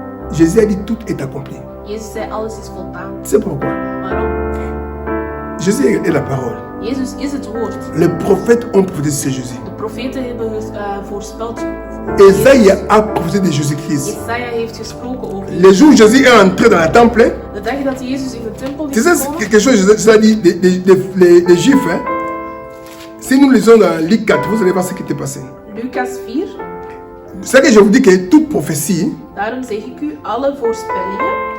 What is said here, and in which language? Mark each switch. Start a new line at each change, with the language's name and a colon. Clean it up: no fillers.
French: Jésus a dit tout est accompli.
Dutch: Jezus zei alles is voldaan.
French: C'est pourquoi
Dutch: Waarom?
French: Jésus est la parole.
Dutch: Jezus is het woord.
French: Les prophètes ont prophétisé sur Jésus.
Dutch: De profeten hebben voorspeld.
French: Ésaïe a prophétisé de Jésus-Christ.
Dutch: Jesaja heeft gesproken over
French: Le jour où Jésus est entré dans le temple,
Dutch: de dag dat Jezus in de tempel
French: tu
Dutch: is
French: sais
Dutch: gekomen.
French: quelque chose, cela dit des Juifs. Hein? Si nous lisons dans Luc 4, vous allez voir ce qui était passé.
Dutch: Lucas 4.
French: C'est que je vous dis que toute prophétie,
Dutch: Daarom zeg ik u, alle voorspellingen,